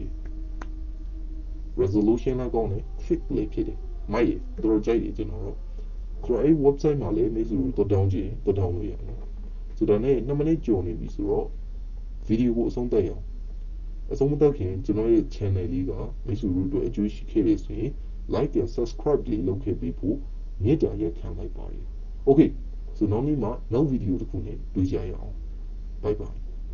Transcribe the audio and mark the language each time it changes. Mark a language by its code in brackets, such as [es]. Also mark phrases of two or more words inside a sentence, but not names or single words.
[my] resolution လည်းကောင်းတယ် fit လည်းဖြစ်တယ်မိုက်တယ်တော်တော်ကြိုက်တယ်ကျွန်တော်တို့ဆိုတော့အဲ့ website မှာလည်းမိတ်ဆွေတို့တော်တောင်းကြည့်တော်တောင်းလို့ရတယ်ဆိုတော့ね2မိနစ်ကျော်နေပြီဆိုတော့ဗီဒီယိုကိုအဆုံးသတ်ရအောင်အဆုံးမသတ်ခင်ကျွန်တော်ရဲ့ channel လေးကမိတ်ဆွေတို့အတွက်အကျိုးရှိခဲ့တယ်ဆိုရင် [en] like and subscribe [my] လေးလုပ်ခဲ့ပြီးဖို့မြစ်တာရက်ခံလိုက်ပါတယ် okay ဆိုတော့နောက်နေ့မှာနောက်ဗီဒီယိုတစ်ခုနဲ့တွေ့ကြရအောင် [en] bye bye